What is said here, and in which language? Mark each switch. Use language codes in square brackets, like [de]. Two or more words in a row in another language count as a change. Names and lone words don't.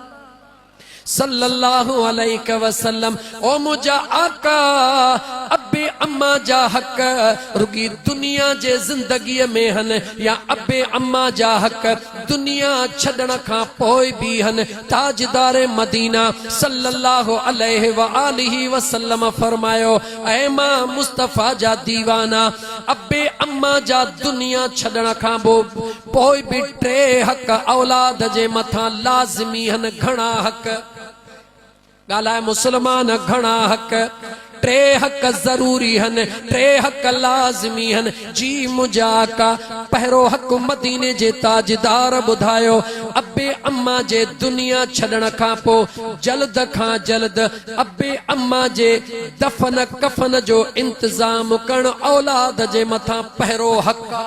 [ar] صلى الله عليه وسلم, [sd] ओ मुझा आका अबे अम्मा जा हक रुगी दुनिया जे जिंदगी में हन या अबे अम्मा जा हक दुनिया छड़न खां पोइ भी हन। ताजदार मदीना [ar] صلى الله عليه وآله وسلم [sd] फरमायो, ऐ मां मुस्तफा जा दीवाना, अबे अम्मा जा दुनिया छड़न खां पोइ भी टे हक औलाद जे मथा लाज़मी हन। घणा हक गालाए मुसलमान, घणा हक, टे हक जरूरी हन, टे हक लाज़मी हन। जी मुंहिंजा का पहिरो हक मदीने जे ताजदार ॿुधायो, अबे अम्मा जे दुनिया छॾण खां पोइ जल्द खां जल्द अबे अम्मा जे दफन कफन जो इंतजाम करण औलाद जे मथां पहिरो हक।